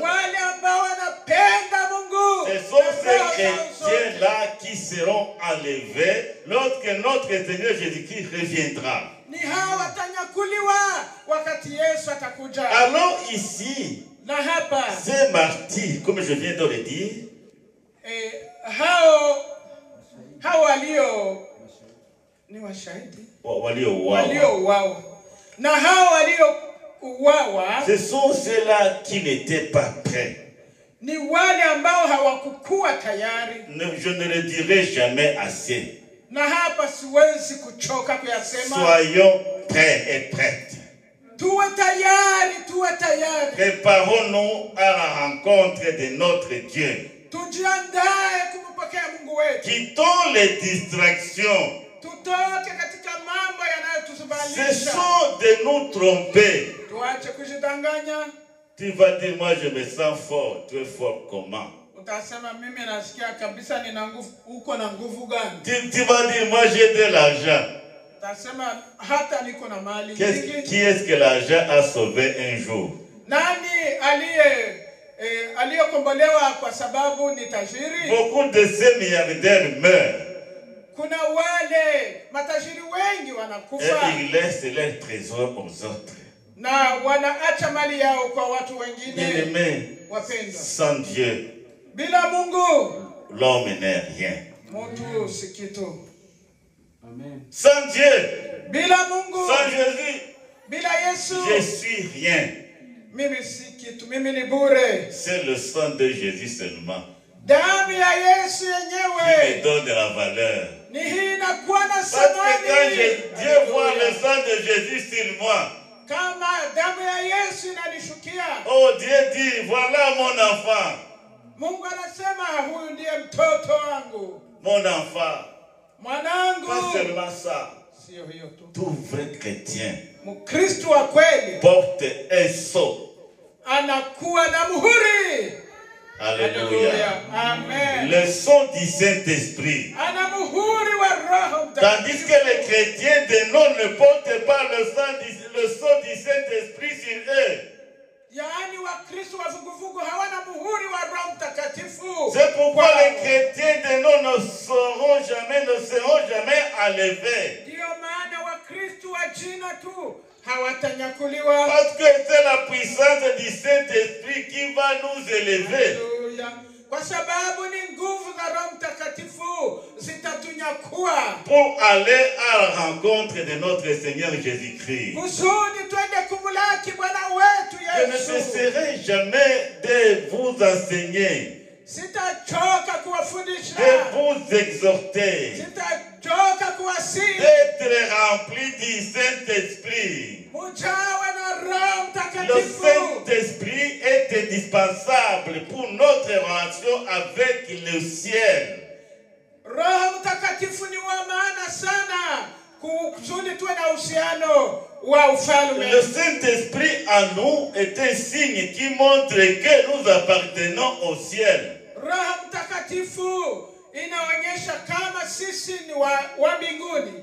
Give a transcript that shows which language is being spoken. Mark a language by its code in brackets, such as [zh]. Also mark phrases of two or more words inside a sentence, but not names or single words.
[sw] wale ambao wanapenda Mungu, [fr] ce sont ces chrétiens-là qui seront enlevés lorsque notre Seigneur Jésus-Christ reviendra. [sw] ni hao watanyakuliwa wakati Yesu atakuja. [fr] Alors ici, [sw] Na hapa [fr] ces martyrs, comme je viens de le dire, [sw] hao walio ni washahidi waliouawa. waliouawa, na hao waliouawa [fr] Ce sont ceux-là qui n'étaient pas prêts. [sw] ni wale ambao hawakukuwa tayari. [fr] Je ne le dirai jamais assez. [sw] Na hapa siwezi kuchoka kuyasema. [fr] Soyons prêts et prêtes. [sw] Tuwe tayari, tuwe tayari. [fr] Préparons-nous à la rencontre de notre Dieu. [sw] Tujiandae kumpokea Mungu wetu. [fr] Quittons les distractions. [sw] Tutoke katika mambo yanayotuzubalisha. [fr] Cessons de nous tromper. [sw] Tuache kujidanganya. [fr] Tu vas dire, moi je me sens fort. Tu es fort comment? [sw] Utasema mimi nasikia kabisa nina nguvu. Uko na nguvu gani? [fr] Tu vas dire, moi j'ai de l'argent. [sw] Utasema hata niko na mali [fr] Qui [sw] nyingi. [fr] est-ce que l'argent a sauvé un jour? [sw] Nani aliyekombolewa kwa sababu ni tajiri? [fr] Beaucoup de ces milliardaires meurent. [sw] Kuna wale matajiri wengi [fr] Et [sw] wanakufa [fr] ils laissent leur trésor aux autres. [sw] na wanaacha mali yao kwa watu wengine. [fr] Bien-aimés, [sw] Wapendwa, [fr] sans Dieu, [sw] bila Mungu [fr] l'homme n'est rien. [sw] mtu si kitu. [fr] Sans Dieu, [sw] Bila Mungu, [fr] sans Jésus, [sw] bila Yesu, [fr] je suis rien. [sw] mimi si kitu, mimi ni bure. [fr] C'est le sang de Jésus seulement [sw] Damu ya Yesu [fr] qui me [sw] yenyewe [fr] donne de la valeur. [sw] ni hii inakuwa na [fr] Parce que quand [sw] thamani. [fr] Dieu voit le sang de Jésus sur moi, [sw] Kama damu ya Yesu inanishukia, [fr] oh Dieu dit, voilà mon enfant, [sw] Mungu anasema huyu ndiye mtoto wangu, [fr] mon enfant. [sw] mwanangu. [fr] Pas seulement ça, [sw] Sio hiyo tu, [fr] tout vrai chrétien [sw] Mkristo wa kweli [fr] porte un sceau. [sw] anakuwa na muhuri. [fr] Alléluia. [sw] Amen. [fr] Le sceau du Saint-Esprit. [sw] Ana muhuri wa Roho [fr] Tandis que les chrétiens de nom ne portent pas le sceau du Saint-Esprit sur eux. [sw] Yaani Wakristo wa vuguvugu hawana muhuri wa Roho Mtakatifu. [fr] C'est pourquoi les chrétiens de nom ne seront jamais enlevés. [sw] Ndio maana Wakristo wa jina tu hawatanyakuliwa. [fr] Parce que c'est la puissance du Saint-Esprit qui va nous élever. [sw] Haleluya. Kwa sababu ni nguvu za Roho Mtakatifu zitatunyakua [fr] Pour aller à la rencontre de notre Seigneur Jésus-Christ. [sw] kusudi twende kumulaki Bwana wetu [fr] Je ne [sw] Yesu. [fr] cesserai jamais de vous enseigner, [sw] Sitachoka [fr] de [sw] kuwafundisha, [fr] vous exhorter, [sw] sitachoka kuwasihi [fr] d'être rempli du Saint-Esprit. [sw] mujawe na Roho [fr] Le [sw] Mtakatifu. [fr] Saint-Esprit est indispensable pour notre relation avec le ciel. [sw] Roho Mtakatifu ni wa maana sana kusudi tuwe na uhusiano wa ufalme. [fr] Le Saint-Esprit en nous est un signe qui montre que nous appartenons au ciel. [sw] Roho Mtakatifu inaonyesha kama sisi ni wa mbinguni.